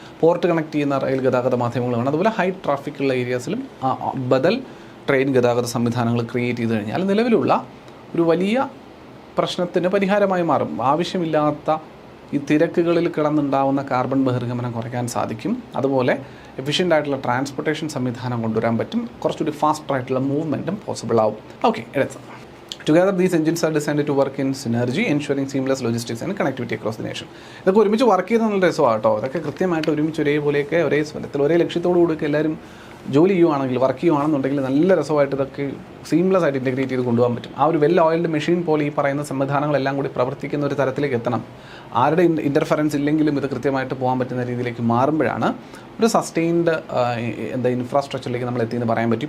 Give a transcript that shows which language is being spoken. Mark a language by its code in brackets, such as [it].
[ml] Port connect ചെയ്യുന്ന rail ഗതാഗത മാധ്യമങ്ങൾ വേണം. അതുപോലെ ഹൈ ട്രാഫിക്കുള്ള ഏരിയാസിലും ബദൽ ട്രെയിൻ ഗതാഗത സംവിധാനങ്ങൾ ക്രിയേറ്റ് ചെയ്ത് കഴിഞ്ഞാൽ നിലവിലുള്ള ഒരു വലിയ പ്രശ്നത്തിന് പരിഹാരമായി മാറും. ആവശ്യമില്ലാത്ത ഈ തിരക്കുകളിൽ കിടന്നുണ്ടാവുന്ന കാർബൺ ബഹിർഗമനം കുറയ്ക്കാൻ സാധിക്കും. അതുപോലെ എഫിഷ്യൻ്റ് ആയിട്ടുള്ള ട്രാൻസ്പോർട്ടേഷൻ സംവിധാനം കൊണ്ടുവരാൻ പറ്റും. കുറച്ചുകൂടി ഫാസ്റ്റർ ആയിട്ടുള്ള മൂവ്മെൻറ്റും പോസിബിൾ ആവും. [en] Okay, എടുത്ത് Together, these engines are designed to work in synergy, ensuring seamless logistics and connectivity across the nation. [ml] ഇതൊക്കെ ഒരുമിച്ച് വർക്ക് ചെയ്ത് നല്ല രസമാണ് കേട്ടോ. ഇതൊക്കെ കൃത്യമായിട്ട് ഒരുമിച്ച് ഒരേപോലെയൊക്കെ ഒരേ സ്വരത്തിൽ ഒരേ ലക്ഷ്യത്തോടു കൂടിയൊക്കെ എല്ലാവരും ജോലി ചെയ്യുവാണെങ്കിൽ, വർക്ക് ചെയ്യുവാണെന്നുണ്ടെങ്കിൽ നല്ല രസമായിട്ട് ഇതൊക്കെ സീംലെസ് ആയിട്ട് ഇൻറ്റഗ്രേറ്റ് ചെയ്ത് കൊണ്ടുപോകാൻ പറ്റും. ആ ഒരു വെൽ ഓയിൽഡ് മെഷീൻ പോലെ ഈ പറയുന്ന സംവിധാനങ്ങളെല്ലാം കൂടി പ്രവർത്തിക്കുന്ന ഒരു തരത്തിലേക്ക് എത്തണം. ആരുടെ ഇൻ്റർഫറൻസ് ഇല്ലെങ്കിലും ഇത് കൃത്യമായിട്ട് പോകാൻ പറ്റുന്ന രീതിയിലേക്ക് മാറുമ്പോഴാണ് ഒരു സസ്റ്റെയിൻഡ് ഇൻഫ്രാസ്ട്രക്ചറിലേക്ക് നമ്മൾ എത്തിയെന്ന് പറയാൻ പറ്റും.